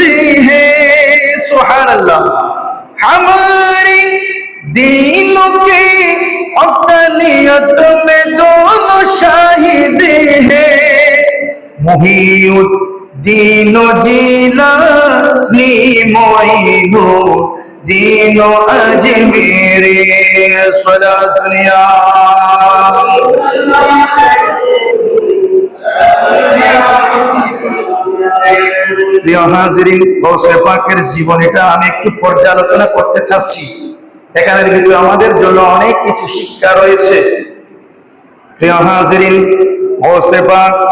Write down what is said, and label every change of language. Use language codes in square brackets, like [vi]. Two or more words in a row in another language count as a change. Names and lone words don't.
[ur] ہیں [ar] سبحان اللہ [ur] ہمارے دینوں کے حقانیت میں دونوں شاہد ہیں محی الدین و جیلانی معین الدین و اجمیری صلاة دنیا [bn] প্রিয় হাজিরিন গৌসে পাকের জীবনীটা আমি একটু পর্যালোচনা করতে চাচ্ছি এখানের ভিতরে আমাদের জন্য অনেক কিছু শিক্ষা রয়েছে প্রিয় হাজিরিন গৌসে পাক